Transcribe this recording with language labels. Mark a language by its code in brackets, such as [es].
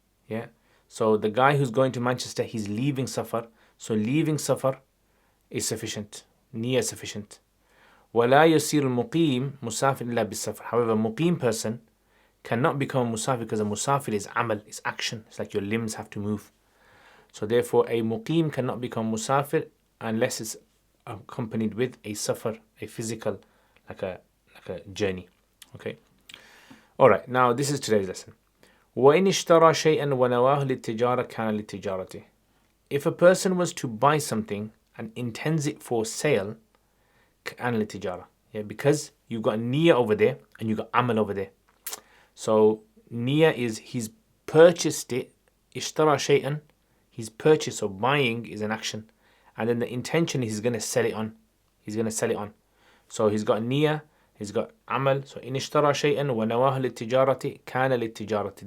[en] Yeah, so the guy who's going to Manchester, he's leaving safar, so leaving safar is sufficient, niyyah is sufficient. [ar] ولا يصير المقيم مسافر إلا بالسفر. [en] However, muqim person cannot become a musafir, because a musafir is amal, it's action. It's like your limbs have to move. So therefore, a muqim cannot become musafir unless it's accompanied with a safar, a physical, like a journey. Okay. All right. Now this is today's lesson. [ar] وإن اشترى شيئا ونواه للتجارة كان للتجارته. [en] If a person was to buy something and intends it for sale, [ar] كان للتجارة. [en] Yeah, because you've got niyyah over there and you've got amal over there. So niyyah is he's purchased it. [ar] اشترى شيئا, [en] his purchase or buying is an action, and then the intention is he's going to sell it on. He's going to sell it on. So he's got niyyah, he's got amal. [ar] So إن اشترى شيئا ونواه للتجارة كان للتجارة.